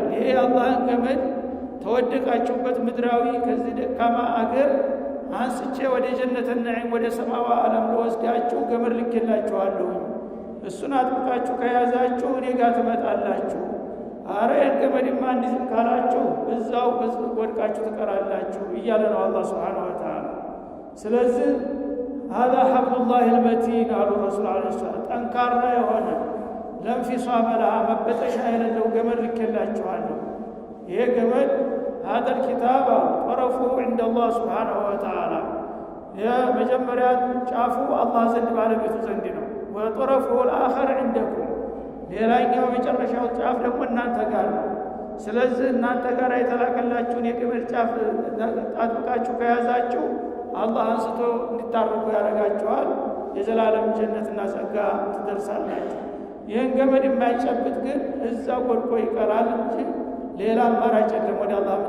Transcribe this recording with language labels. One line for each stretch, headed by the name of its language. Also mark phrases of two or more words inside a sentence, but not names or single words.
Amharic: ይሄ አላህን ገመድ ተወደቃችሁበት ምድራዊ ከዚህ ደካማ አገር አንስቼ ወደ
Arabic: جنة النعيم
Amharic: ወደ ሰማዋ ዓለም ልወስዳችሁ ገመድ ልኬላችኋለሁ። እሱን አጥብቃችሁ ከያዛችሁ እኔ ጋር ትመጣላችሁ። አረ ገመድማ እንዲዝም ካላችሁ እዛው ወድቃችሁ ትቀራላችሁ እያለ ነው አላህ
Arabic: سبحانه وتعالى።
Amharic: ስለዚህ
Arabic: هذا حبل الله المتين
Amharic: አሉ ረሱል
Arabic: عليه السلام።
Amharic: ጠንካራ የሆነ ለንፊሷም ለሃ መበጠሻ የሌለው ገመድ ልኬላችኋለሁ። ይሄ ገመድ
Arabic: هذا الكتاب طرفه عند الله سبحانه وتعالى
Amharic: የመጀመሪያ ጫፉ አላህ ዘንድ ባለቤቱ ዘንድ ነው።
Arabic: وطرفه الآخر عندكم
Amharic: ሌላኛው መጨረሻው ጫፍ ደግሞ እናንተ ጋር ነው። ስለዚህ እናንተ ጋር የተላከላችሁን የገመድ ጫፍ አጥብቃችሁ ከያዛችሁ አላህ አንስቶ እንድታርቁ ያደርጋችኋል። የዘላለም ጀነትና ጸጋ ትደርሳላችሁ። ይህን ገመድ የማይጨብጥ ግን እዛው ወድቆ ይቀራል እንጂ ሌላ አማራጭ የለም ወደ አላህ